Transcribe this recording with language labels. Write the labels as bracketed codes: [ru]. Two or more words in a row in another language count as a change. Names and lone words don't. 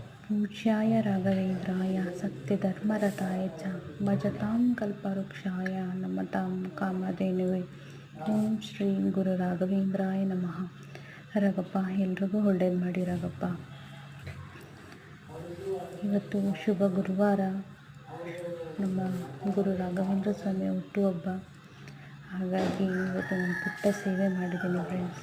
[sa] पूज्याय राघवेन्द्राय सत्यधर्मरताय च भजतां कल्पवृक्षाय नमतां कामधेनुವೆ ಓಂ ಶ್ರೀ ಗುರು ರಾಘವೇಂದ್ರಾಯ ನಮಃ. [kn] ರಾಘಪ್ಪ ಎಲ್ರಿಗೂ ಒಳ್ಳೇದು ಮಾಡಿ ರಾಘಪ್ಪ. ಇವತ್ತು ಶುಭ ಗುರುವಾರ, ನಮ್ಮ ಗುರು ರಾಘವೇಂದ್ರ ಸ್ವಾಮಿ ಹುಟ್ಟುಹಬ್ಬ. ಹಾಗಾಗಿ ಇವತ್ತು ನಾನು ಪುಟ್ಟ ಸೇವೆ ಮಾಡಿದ್ದೀನಿ ಫ್ರೆಂಡ್ಸ್.